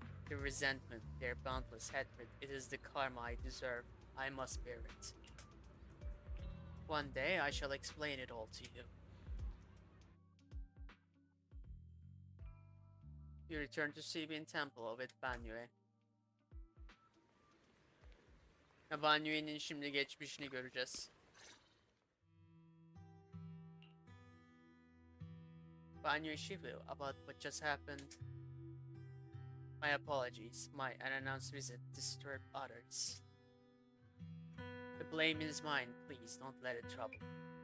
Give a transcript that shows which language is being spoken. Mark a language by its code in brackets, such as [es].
[en] The resentment, their boundless hatred, it is the karma I deserve. I must bear it. One day I shall explain it all to you. You return to Sibin Temple with Banyue. [tr] Banyue'nin şimdi geçmişini göreceğiz. [en] Banyue Shifu, about what just happened. My apologies. My unannounced visit disturbed others. The blame is mine. Please don't let it trouble me.